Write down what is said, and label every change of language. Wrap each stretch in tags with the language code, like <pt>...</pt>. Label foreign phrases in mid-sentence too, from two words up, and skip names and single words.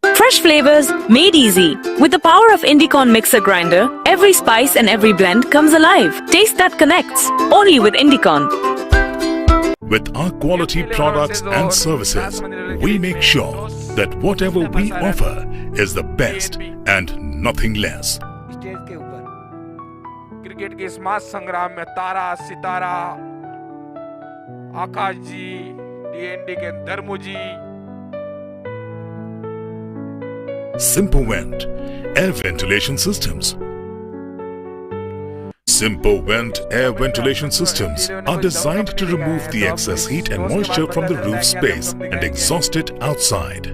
<en>Fresh flavors made easy. With the power of Indicon mixer grinder, every spice and every blend comes alive. Taste that connects. Only with Indicon. With our quality products and services, we make sure that whatever we offer is the best and nothing less.</en> <hi>स्टेज के ऊपर क्रिकेट के इस महासंग्राम में तारा सितारा आकाश जी, डीएनडी के धर्मू जी,</hi> <en>Simpovent Air Ventilation Systems. Simpovent Air Ventilation Systems are designed to remove the excess heat and moisture from the roof space and exhaust it outside.</en>